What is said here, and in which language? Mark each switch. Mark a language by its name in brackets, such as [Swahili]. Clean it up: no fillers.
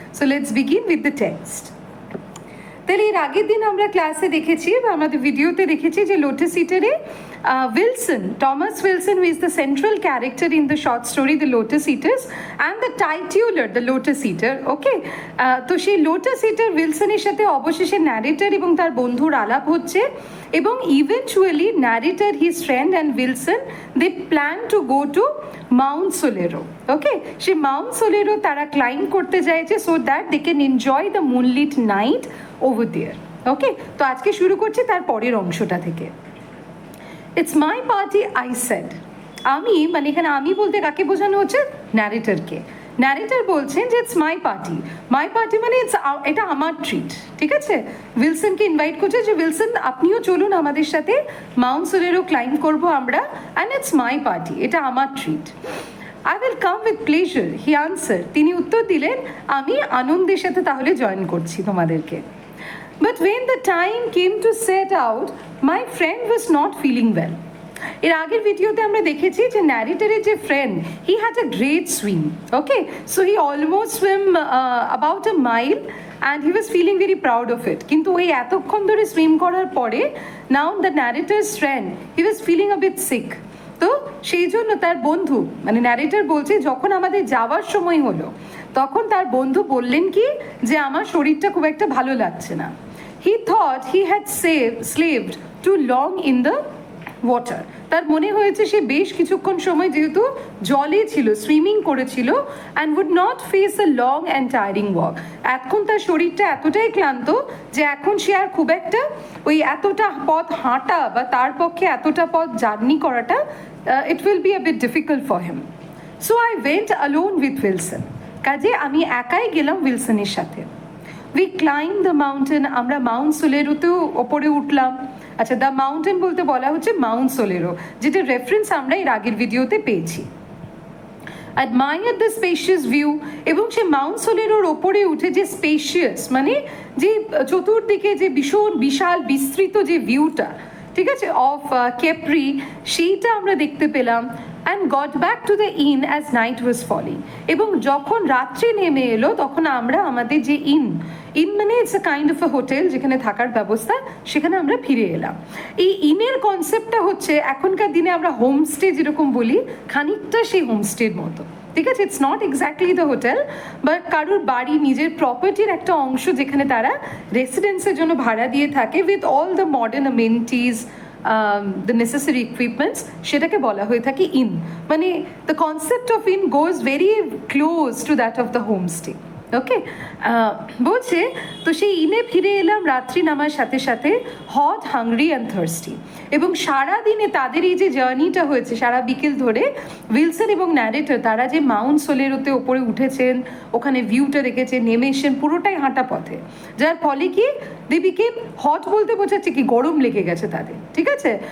[English] So let's begin with the text. [Bangla] তাহলে এর আগের দিন আমরা ক্লাসে দেখেছি বা আমাদের ভিডিওতে দেখেছি যে lotus ইটারে [English] Wilson, Thomas Wilson, who is the central character in the short story The Lotus Eaters, and the titular The Lotus Eater, okay? [Bangla] তো সেই লোটাস ইটার উইলসনের সাথে অবশেষে ন্যারেটর এবং তার বন্ধুর আলাপ হচ্ছে এবং [English] Eventually narrator, his friend and Wilson, they plan to go to Mount Solero, okay? [Bangla] Say Mount সোলেরো তারা ক্লাইম্ব করতে চাইছে [English] So that they can enjoy the moonlit night over there, okay? [Bangla] তো আজকে শুরু করছি তার পরের অংশটা থেকে। [English] It's my party, I said. [Bangla] আমি মানে এখানে আমি বলতে কাকে বোঝানো হচ্ছে? ন্যারেটরকে। ন্যারেটর বলছেন যে [English] it's my party, [Bangla] my party মানে এটা আমার ট্রিট, ঠিক আছে? উইলসনকে ইনভাইট করছে যে উইলসন আপনিও চলুন আমাদের সাথে, মাউন্ট সোলেরো ক্লাইম্ব করবো আমরা, [English] and it's my party, [Bangla] এটা আমার treat. [English] I will come with pleasure, he answer. [Bangla] তিনি উত্তর দিলেন আমি আনন্দের সাথে তাহলে জয়েন করছি তোমাদেরকে। [English] But when the time came to set out, my friend was not feeling well. [Bangla] এর আগের ভিডিওতে আমরা দেখেছি যে ন্যারেটরের যে friend, [English] He had a great swim, okay? So he almost swim about a mile and he was feeling very proud of it. [Bangla] কিন্তু ওই এতক্ষণ ধরে সুইম করার পরে [English] Now the narrator's friend, he was feeling a bit sick. [Bangla] তো সেই জন্য তার বন্ধু মানে ন্যারেটর বলছে যখন আমাদের যাওয়ার সময় হলো তখন তার বন্ধু বললেন কি যে আমার শরীরটা খুব একটা ভালো লাগছে না। [English] He thought he had slaved too long in the water. [Bangla] তার মনে হয়েছে সে বেশ কিছুক্ষণ সময় যেহেতু জলে ছিল, সুইমিং করেছিল, [English] And would not face a long and tiring walk. [Bangla] এখন তার শরীরটা এতটাই ক্লান্ত যে এখন সে আর খুব একটা ওই এতটা পথ হাঁটা বা তার পক্ষে এতটা পথ জার্নি করাটা [English] it will be a bit difficult for him. So I went alone with Wilson. [Bangla] কাজে আমি একাই গেলাম উইলসনের সাথে। [English] we climb the mountain, [Bangla] আমরা মাউন্ট সোলেরোতেও ওপরে উঠলাম। আচ্ছা, দ্য মাউন্টেন বলতে বলা হচ্ছে মাউন্ট সোলেরো, যেটা রেফারেন্স আমরা এর আগের ভিডিওতে পেয়েছি। [English] admire the spacious view, [Bangla] এবং সে মাউন্ট সোলেরোর ওপরে উঠে যে স্পেশিয়াস মানে যে চতুর্দিকে যে ভীষণ বিশাল বিস্তৃত যে ভিউটা, ঠিক আছে, অফ কেপ্রি, সেইটা আমরা দেখতে পেলাম। [English] and got back to the inn as night was falling, [Bangla] এবং যখন রাত্রি নেমে এলো তখন আমরা আমাদের যে ইন মানে [English] it's a kind of a hotel [Bangla] যেখানে থাকার ব্যবস্থা, সেখানে আমরা ফিরে এলাম। এই ইনের কনসেপ্টটা হচ্ছে এখনকার দিনে আমরা হোমস্টে যেরকম বলি খানিকটা সেই হোমস্টের মতো, ঠিক আছে? [English] it's not exactly the hotel, but [Bangla] কারোর বাড়ি নিজের প্রপার্টির একটা অংশ যেখানে তারা রেসিডেন্সের জন্য ভাড়া দিয়ে থাকে [English] with all the modern amenities, the necessary equipments, [Bangla] সেটাকে বলা হয়ে থাকে ইন। [English] মানে the concept of inn goes very close to that of the homestay, okay? [Bangla] বলছে তো সেই ইনে ফিরে এলাম রাত্রি নামার সাথে সাথে, [English] Hot, hungry and thirsty. [Bangla] এবং সারাদিনে তাদের এই যে জার্নিটা হয়েছে সারা বিকেল ধরে, উইলসন এবং ন্যারেটর তারা যে মাউন্ট সোলেরোতে ওপরে উঠেছেন, ওখানে ভিউটা দেখেছেন, নেমে এসেছেন, পুরোটাই হাঁটা পথে, যার ফলে কি [English] they became hot [Bangla] বলতে বোঝাচ্ছে কি গরম লেগে গেছে তাদের, ঠিক আছে?